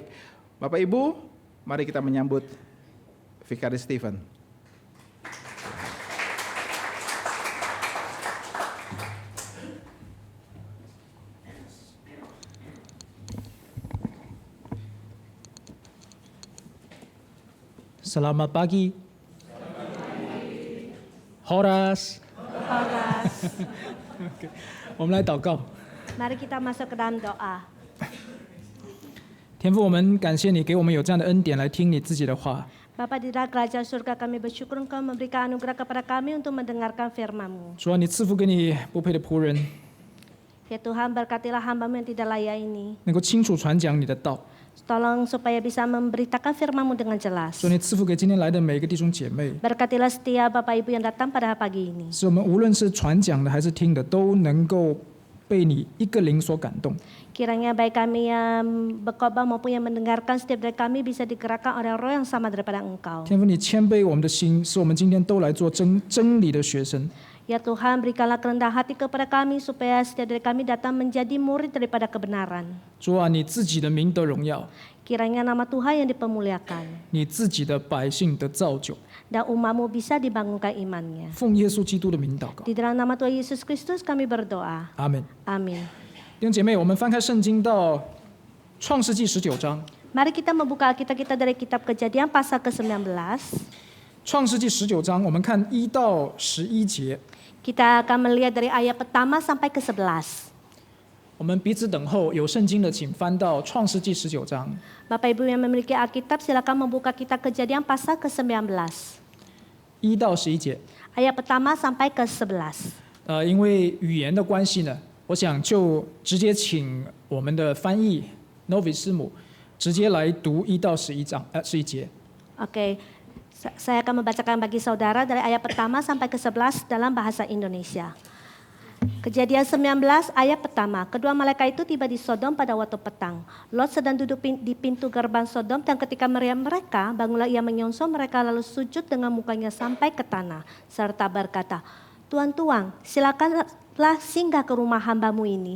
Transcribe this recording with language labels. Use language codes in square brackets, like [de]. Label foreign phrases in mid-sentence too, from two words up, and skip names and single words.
[id] Bapak Ibu, mari kita menyambut Vikaris Stephen. Selamat pagi. Horas. Okay. [zh] 我们来祷告。 [id] Mari kita masuk ke dalam doa. [zh] 天父，我们感谢你给我们有这样的恩典来听你自己的话。 [id] Bapa di dalam kerajaan surga, kami bersyukur Engkau memberikan anugerah kepada kami untuk mendengarkan firman-Mu. [zh] 主啊，你赐福给你不配的仆人， [id] Ya Tuhan, berkatilah hamba-Mu yang tidak layak ini. [zh] 能够清楚传讲你的道。 [id] Tolong supaya bisa memberitakan firman-Mu dengan jelas. [zh] 主，你赐福给今天来的每一个弟兄姐妹， [id] Berkatilah setiap Bapak Ibu yang datang pada pagi ini. [zh] 使我们无论是传讲的还是听的，都能够被你一个灵所感动。 [id] Kiranya baik kami yang berkhotbah maupun yang mendengarkan, setiap dari kami bisa digerakkan oleh roh yang sama daripada Engkau. [zh] 天父，你谦卑我们的心，使我们今天都来做真理的学生。 [id] Ya Tuhan, berikanlah kerendahan hati kepada kami supaya setiap dari kami datang menjadi murid daripada kebenaran. [zh] 主啊，你自己的名得荣耀， [id] Kiranya nama Tuhan yang dipermuliakan [zh] 你自己的百姓得造就。 [id] dan umat-Mu bisa dibangunkan imannya. [zh] 奉耶稣基督的名祷告， [id] Di dalam nama Tuhan Yesus Kristus kami berdoa. [zh] 阿门。 [id] Amin. [zh] 弟兄姐妹，我们翻开圣经到创世纪19章。 [id] Mari kita membuka Alkitab kita dari kitab Kejadian pasal ke-19. [zh] 创世纪19章，我们看1到11节。 [id] Kita akan melihat dari ayat pertama sampai ke-11. [zh] 我们彼此等候，有圣经的请翻到创世纪19章。 [id] Bapak Ibu yang memiliki Alkitab, silakan membuka kitab Kejadian pasal ke-19. [zh] 1 到11节。 [id] Ayat pertama sampai ke-11. [zh] 因为语言的关系呢，我想就直接请我们的翻译 Novi 师母直接来读1到11节。 [id] Oke, saya akan membacakan bagi saudara dari ayat pertama sampai ke-11 dalam bahasa Indonesia. Kejadian 19 ayat pertama. Kedua malaikat itu tiba di Sodom pada waktu petang. Lot sedang duduk di pintu gerbang Sodom dan ketika melihat mereka, bangunlah ia menyongsong mereka lalu sujud dengan mukanya sampai ke tanah serta berkata, Tuan-tuan, silakanlah singgah ke rumah hamba-Mu ini.